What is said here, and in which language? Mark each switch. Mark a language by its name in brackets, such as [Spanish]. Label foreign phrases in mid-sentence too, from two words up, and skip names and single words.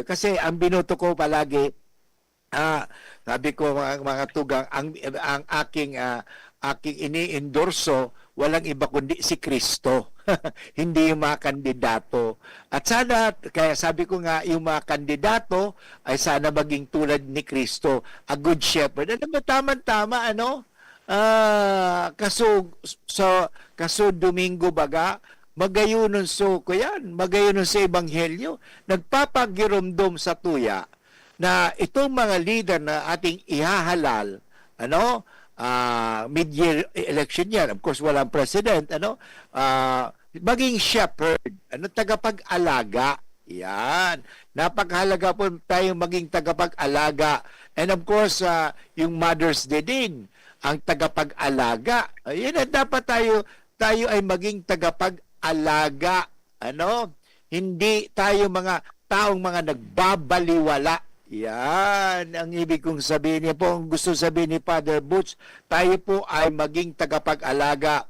[Filipino] Kasi, ang binuto ko palagi, sabi ko mga tugang, ang aking ini-endorso walang iba kundi si Kristo. Hindi yung mga kandidato. At sana, kaya sabi ko nga, yung mga kandidato ay sana maging tulad ni Kristo, [English] a good shepherd. [Bikol] Ano ba, tama-tama, ano? Kaso Domingo baga, magayunon ko yan, magayunon sa Ebanghelyo, nagpapagiromdom sa tuya [Filipino] na itong mga leader na ating ihahalal, [Bikol] ano, [English] mid-year election [Bikol] yan. [English] Of course, [Filipino] walang president, maging shepherd, tagapag-alaga. Yan. Napakahalaga po tayong maging tagapag-alaga. [English] And of course, [Filipino] yung Mother's Day din, ang tagapag-alaga. Ayun, dapat tayo ay maging tagapag-alaga. Hindi tayo mga taong mga nagbabaliwala. Yan ang ibig kong sabihin niya po. Ang gusto sabihin ni Father Butch, tayo po ay maging tagapag-alaga.